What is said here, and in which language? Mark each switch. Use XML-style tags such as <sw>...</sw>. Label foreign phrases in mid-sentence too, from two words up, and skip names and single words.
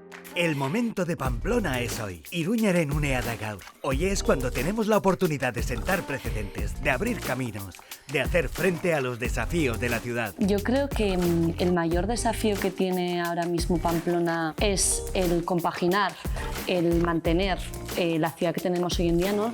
<es>El momento de Pamplona es hoy.</es> <eu>Iruñaren unea da gaur.</eu> <es>Hoy es cuando tenemos la oportunidad de sentar precedentes, de abrir caminos, de hacer frente a los desafíos de la ciudad. Yo creo que el mayor desafío que tiene ahora mismo Pamplona es el compaginar, el mantener la ciudad que tenemos hoy en día, ¿no?</es>